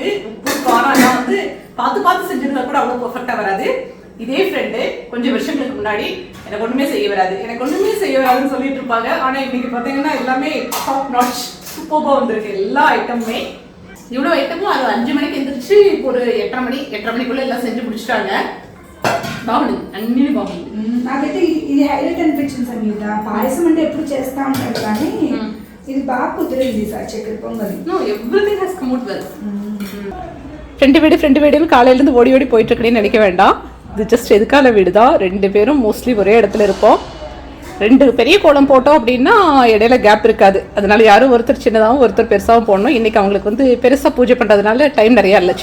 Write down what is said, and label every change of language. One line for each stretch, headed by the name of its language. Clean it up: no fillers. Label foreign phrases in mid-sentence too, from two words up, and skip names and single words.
Tamil: உப்பு காரம் எல்லாம் வந்து பார்த்து பார்த்து செஞ்சிருந்தா கூட அவ்வளவு பெர்ஃபெக்டா வராது. இதே ஃப்ரெண்டு கொஞ்சம் வருஷங்களுக்கு முன்னாடி எனக்கு ஒண்ணுமே செய்ய வராதுன்னு சொல்லிட்டு இருப்பாங்க. ஆனா இன்னைக்கு பாத்தீங்கன்னா எல்லாமே
English: top notch
Tamil: சூப்பர்பா வந்திருக்கு. எல்லா ஐட்டமுமே இவ்வளவு ஐட்டமும் அது 5 மணிக்கு எந்திரிச்சு இப்போ ஒரு 8:30 மணிக்குள்ள எல்லாம் செஞ்சு முடிச்சிட்டாங்க.
Telugu: బాగుంది అన్ని బాగుంది. నాకైతే ఇది హైలైట్ అనిపించింది సంగీత. పాయసం అంటే ఎప్పుడు చేస్తా ఉంటాడు కానీ ఇది బాగా కుదిరింది సార్. చక్కెర పొంగల్
English: Everything has come out well.
Tamil: ஃப்ரெண்டு வீடுன்னு காலையிலேருந்து ஓடி ஓடி போயிட்டு இருக்கேன்னு நினைக்க வேண்டாம். இது ஜஸ்ட் எதுக்கால வீடு தான். 2 பேரும் மோஸ்ட்லி ஒரே இடத்துல இருப்போம். 2 பெரிய கோலம் போட்டோம் அப்படின்னா இடையில கேப் இருக்காது. அதனால யாரும் ஒருத்தர் சின்னதாகவும் ஒருத்தர் பெருசாகவும் போடணும். இன்னைக்கு அவங்களுக்கு வந்து பெருசாக பூஜை பண்ணுறதுனால டைம் நிறையா இல்லை.